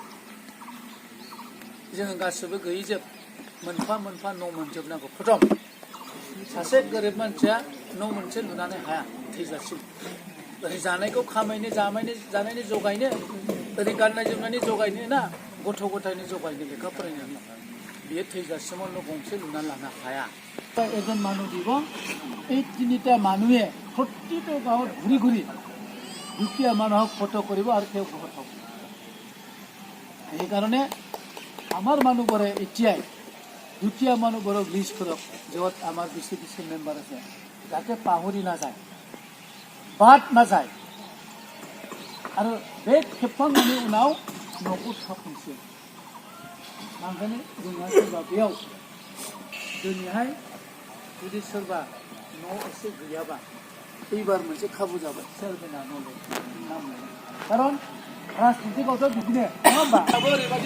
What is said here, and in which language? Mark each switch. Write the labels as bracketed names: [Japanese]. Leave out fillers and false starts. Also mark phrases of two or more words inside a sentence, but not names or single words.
[Bodo] जोङो गासिबो गैयैजोब मोनफा न' मोनजोबनांगौ प्रथम सासे गोरिब मानसिया न' मोनसे लुनानै हाया थैजासिम ओरै जानायखौ खामायनो जानायनि जगायनो ओरै गाननाय जोमनायनि जगायनो ना गथ' गथायनि जगायनो लेखा फरायनो बियो थैजासिमाव न' गंसे लुनानै लानो हाया [Assamese] এজন মানুহ দিব এই তিনিটা মানুহে প্ৰতিটো গাঁৱত ঘূৰি দুখীয়া মানুহক ফটো কৰিব আৰু তেওঁ ঘৰত হ'ব সেইকাৰণে আমাৰ মানুহবোৰে এতিয়াই দুখীয়া মানুহবোৰক লিষ্ট কৰক য'ত আমাৰ বেছি মেম্বাৰ আছে যাতে পাহৰি নাযায় বাদ নাযায় আৰু [Bodo] बे खेबखांनायनि उनाव न'खौ थाफिनसै ओंखायनो जोंहा सोरबा बेयाव दिनैहाय जुदि सोरबा न' एसे गैयाबा एबार मोनसे खाबु जाबाय सोरबाना न' नाम खारन राजनितिकआवथ' बिदिनो नङा होमबा दाबो ओरैबायदि